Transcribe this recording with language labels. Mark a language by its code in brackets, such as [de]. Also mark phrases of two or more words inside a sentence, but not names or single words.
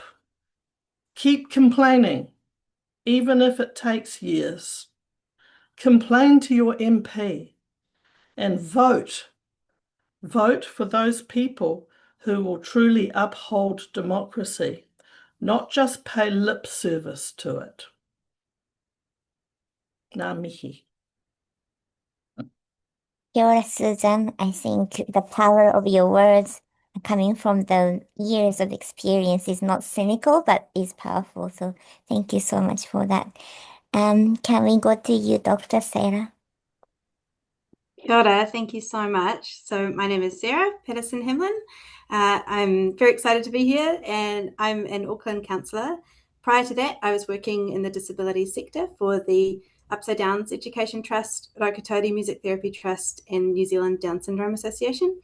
[en] Keep complaining, even if it takes years. Complain to your MP and vote. Vote for those people who will truly uphold democracy, not just pay lip service to it. [mi] Ngā mihi. Kia ora, [en] Susan. I think the power of your words coming from the years of experience is not cynical, but is powerful. So thank you so much for that. Can we go to you, Dr. Sarah? [mi] Kia ora, [en] thank you so much. So my name is Sarah Patterson-Hemlin. I'm very excited to be here, and I'm an Auckland counsellor. Prior to that, I was working in the disability sector for the Upside Downs Education Trust, Raukatori Music Therapy Trust, and New Zealand Down Syndrome Association.